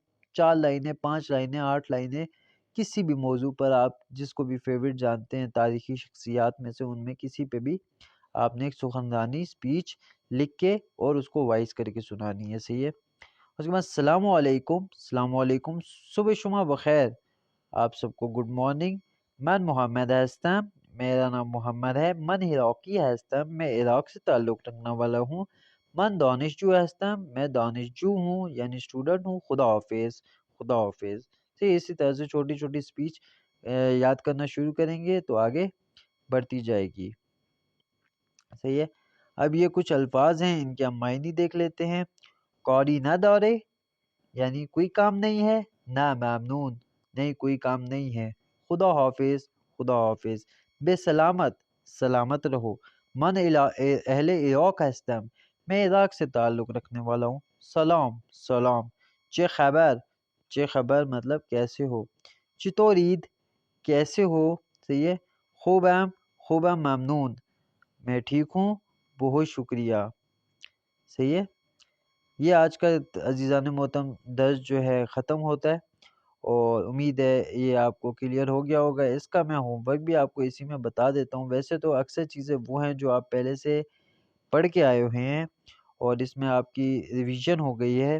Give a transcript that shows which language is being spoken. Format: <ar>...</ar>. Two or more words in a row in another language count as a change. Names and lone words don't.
<ur>4 لائنیں، 5 لائنیں، 8 لائنیں، کسی بھی موضوع پر آپ جس کو بھی فیورٹ جانتے ہیں تاریخی شخصیات میں سے، ان میں کسی پہ بھی آپ نے ایک سخندانی اسپیچ لکھ کے اور اس کو وائس کر کے سنانی ہے. صحیح ہے. اس کے بعد السلام علیکم. السلام علیکم،</ur> <fa>صبح شما بخیر،</fa> <ur>آپ سب کو گڈ مارننگ.</ur> <fa>من محمد ہستم،</fa> <ur>میرا نام محمد ہے.</ur> <fa>من عراقی ہستم،</fa> <ur>میں عراق سے تعلق رکھنے والا ہوں.</ur> <fa>من دانشجو ہستم،</fa> <ur>میں دانشجو ہوں یعنی اسٹوڈنٹ ہوں. خدا حافظ، خدا حافظ. اسی طرح سے چھوٹی چھوٹی اسپیچ یاد کرنا شروع کریں گے تو آگے بڑھتی جائے گی. صحیح ہے. اب یہ کچھ الفاظ ہیں، ان کے ہم معنی دیکھ لیتے ہیں.</ur> <fa>قوری نہ دورے</fa> <ur>یعنی کوئی کام نہیں ہے. نہ ممنون، نہیں کوئی کام نہیں ہے. خدا حافظ، خدا حافظ.</ur> <fa>بے سلامت،</fa> <ur>سلامت رہو.</ur> <fa>من اہل عراق ہستم،</fa> <ur>میں عراق سے تعلق رکھنے والا ہوں.</ur> <fa>سلام، سلام. چه خبر، چه خبر</fa> <ur>مطلب کیسے ہو. چطورید، کیسے ہو. صحیح ہے.</ur> <fa>خوبم، خوبم ممنون،</fa> <ur>میں ٹھیک ہوں، بہت شکریہ. صحیح ہے. یہ آج کا عزیزان محترم درس جو ہے ختم ہوتا ہے اور امید ہے یہ آپ کو کلیئر ہو گیا ہوگا. اس کا میں ہوم ورک بھی آپ کو اسی میں بتا دیتا ہوں. ویسے تو اکثر چیزیں وہ ہیں جو آپ پہلے سے پڑھ کے آئے ہوئے ہیں اور اس میں آپ کی ریویژن ہو گئی ہے.</ur>